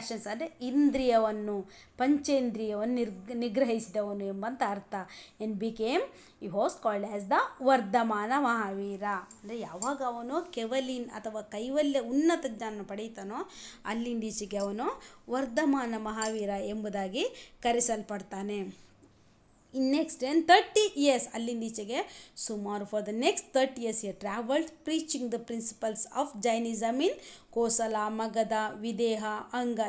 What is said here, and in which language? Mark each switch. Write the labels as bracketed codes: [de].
[kn] ಅಂದರೆ ಇಂದ್ರಿಯವನ್ನು, ಪಂಚೇಂದ್ರಿಯವನ್ನು ನಿಗ್ರಹಿಸಿದವನು ಎಂಬಂತ ಅರ್ಥ. [en] he was called as the Vardhamana Mahavira. [kn] ಅಂದರೆ ಯಾವಾಗ ಅವನು ಕೆವಲಿನ್ ಅಥವಾ ಕೈವಲ್ಯ ಉನ್ನತ ಜ್ಞಾನ ಪಡೆಯುತ್ತಾನೋ ಅಲ್ಲಿಂದೀಚೆಗೆ ಅವನು ವರ್ಧಮಾನ ಮಹಾವೀರ ಎಂಬುದಾಗಿ ಕರೆಸಲ್ಪಡ್ತಾನೆ. [en] in next 30 years [kn] ಅಲ್ಲಿಂದೀಚೆಗೆ ಸುಮಾರು [en] For the next 30 years he traveled preaching the principles of Jainism in Kosala, Magadha, Videha, Anga.